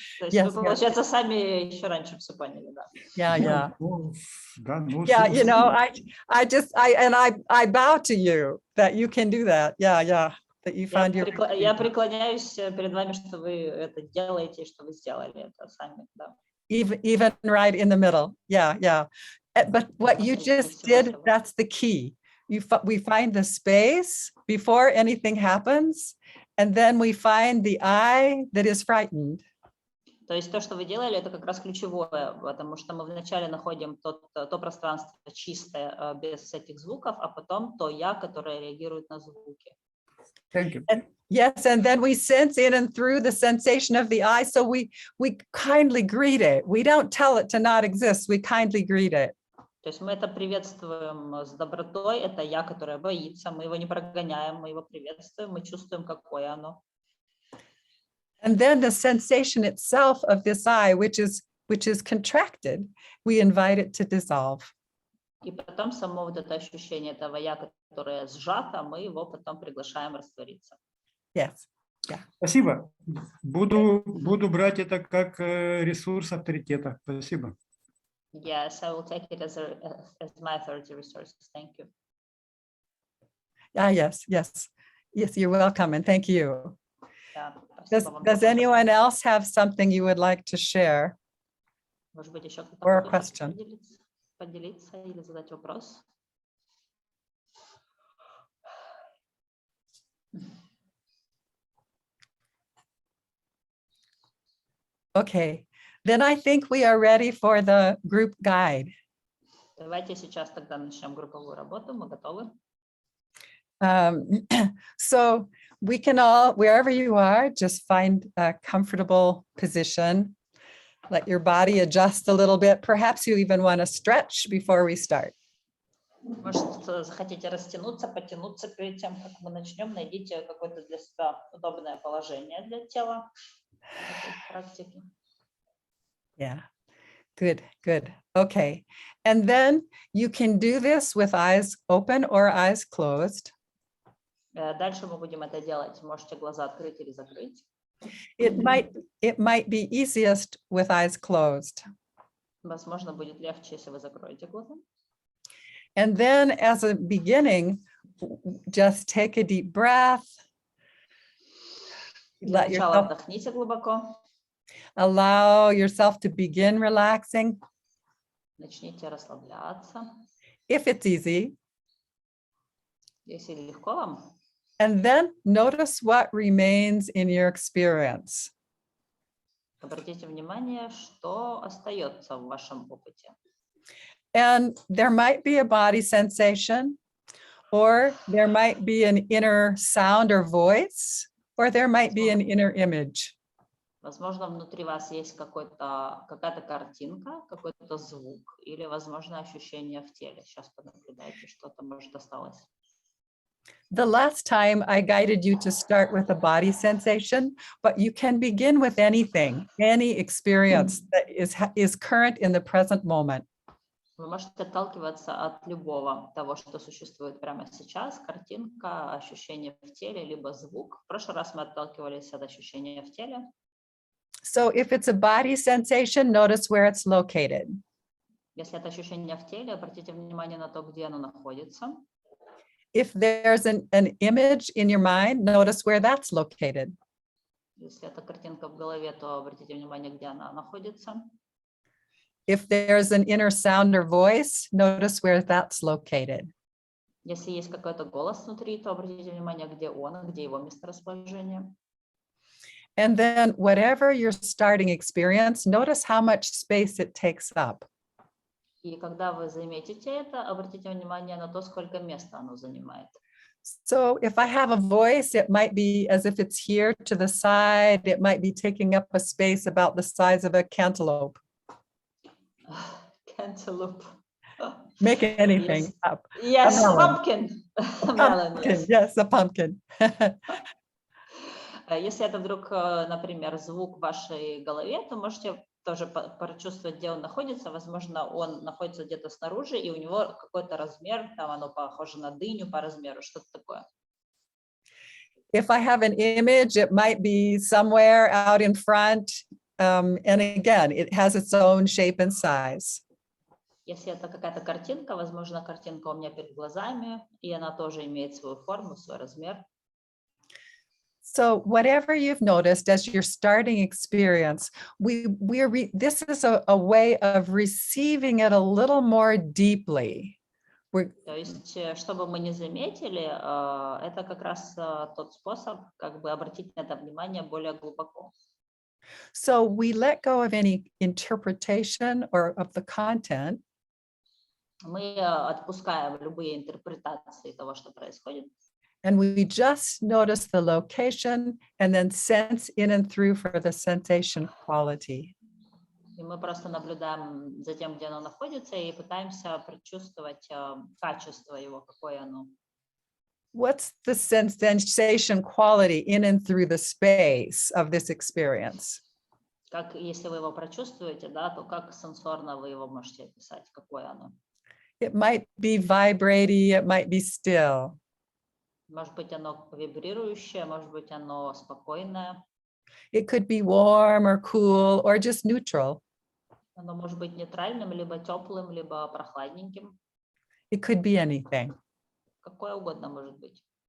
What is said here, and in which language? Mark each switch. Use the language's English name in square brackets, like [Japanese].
[Russian] Yes, вы, получается, сами еще раньше все поняли, да. [English] Yeah. [Russian] Да, [English] yeah, you know, I bow to you that you can do that. Yeah. That you find [Russian] я преклоняюсь перед вами, что вы это делаете, что вы сделали это сами, да. [English] Even right in the middle. Yeah. But what you just did, that's the key. We find the space before anything happens, and then we find the I that is frightened. [Russian] То есть то, что вы делали, это как раз ключевое, потому что мы вначале находим то пространство чистое, без всяких звуков, а потом то я, которое реагирует на звуки. [English] Thank you. Yes, and then we sense in and through the sensation of the I, so we kindly greet it. We don't tell it to not exist, we kindly greet it. [Russian] То есть мы это приветствуем с добротой, это я, которая боится, мы его не прогоняем, мы его приветствуем, мы чувствуем, какое оно. [English] And then the sensation itself of this I, which is contracted, we invite it to dissolve. [Russian] И потом само вот это ощущение этого я, которое сжато, мы его потом приглашаем раствориться. [English] Yes. [Russian] Спасибо. Буду брать это как ресурс авторитета. Спасибо. [English] Yes, I will take it as my authority resources. Thank you. Yes. Yes, you're welcome, and thank you. [Russian] Да, спасибо вам [English] Does [Russian] тоже. [English] anyone else have something you would like to share? [Russian] Может быть, еще кто-то [English] or a [Russian] хочет [English] question? [Russian] поделиться или задать вопрос? [English] Okay, then I think we are ready for the group guide. [Russian] Давайте сейчас тогда начнем групповую работу. Мы готовы? [English] So we can all, wherever you are, just find a comfortable position. Let your body adjust a little bit. Perhaps you even want to stretch before we start. [Russian] Может, захотите растянуться, потянуться перед тем, как мы начнем. Найдите какое-то для себя удобное положение для тела этой практики. [English] Yeah, good. Okay, and then you can do this with eyes open or eyes closed. [Russian] Дальше мы будем это делать. Можете глаза открыть или закрыть. [English] It might be easiest with eyes closed. [Russian] Возможно, будет легче, если вы закроете глаза. [English] And then as a beginning, just take a deep breath. [Russian] Для [English] Let [Russian] начала [English] yourself, [Russian] вдохните глубоко. [English] allow yourself to begin relaxing. [Russian] Начните расслабляться, [English] If it's easy. [Russian] если легко вам. [English] And then notice what remains in your experience. [Russian] Обратите внимание, что остается в вашем опыте. [English] And there might be a body sensation, or there might be an inner sound or voice, or there might be an inner image. [Russian] Возможно, внутри вас есть какая-то картинка, какой-то звук, или, возможно, ощущение в теле. Сейчас понаблюдайте, что-то, может, осталось. [English] The last time I guided you to start with a body sensation, but you can begin with anything, any experience that is current in the present moment. [Russian] Вы можете отталкиваться от любого того, что существует прямо сейчас, картинка, ощущение в теле, либо звук. В прошлый раз мы отталкивались от ощущения в теле. [English] So if it's a body sensation, notice where it's located. [Russian] Если это ощущение в теле, обратите внимание на то, где оно находится. [English] If there's an image in your mind, notice where that's located. [Russian] Если это картинка в голове, то обратите внимание, где она находится. [English] If there's an inner sound or voice, notice where that's located. [Russian] Если есть какой-то голос внутри, то обратите внимание, где он, где его месторасположение. [English] And then whatever your starting experience, notice how much space it takes up. [Russian] И когда вы заметите это, обратите внимание на то, сколько места оно занимает. [English] So if I have a voice, it might be as if it's here to the side. It might be taking up a space about the size of a cantaloupe. Cantaloupe. Make anything up. Yes, melon. pumpkin. Melon, Pumpkin, yes. yes, a pumpkin. [Russian] Если это вдруг, например, звук в вашей голове, то можете тоже прочувствовать, где он находится. Возможно, он находится где-то снаружи, и у него какой-то размер, там оно похоже на дыню по размеру, что-то такое. [English] If I have an image, it might be somewhere out in front. And again, it has its own shape and size. [Russian] Если это какая-то картинка, возможно, картинка у меня перед глазами, и она тоже имеет свою форму, свой размер. [English] So whatever you've noticed as your starting experience, this is a way of receiving it a little more deeply. [Russian] То есть, что бы мы ни заметили, это как раз тот способ, как бы обратить на это внимание более глубоко. [English] So we let go of any interpretation or of the content. [Russian] Мы отпускаем любые интерпретации того, что происходит. [English] And we just notice the location and then sense in and through for the sensation quality. [Russian] И мы просто наблюдаем за тем, где оно находится, и пытаемся прочувствовать качество его, какое оно. [English] What's the sensation quality in and through the space of this experience? [Russian] Как, если вы его прочувствуете, да, то как сенсорно вы его можете описать, какое оно? [English] It might be vibrating, it might be still. [Russian] Может быть, оно вибрирующее, может быть, оно спокойное. [English] It could be warm or cool or just neutral. [Russian] Оно может быть нейтральным, либо теплым, либо прохладненьким. [English] It could be anything. [Russian] Какое угодно может быть.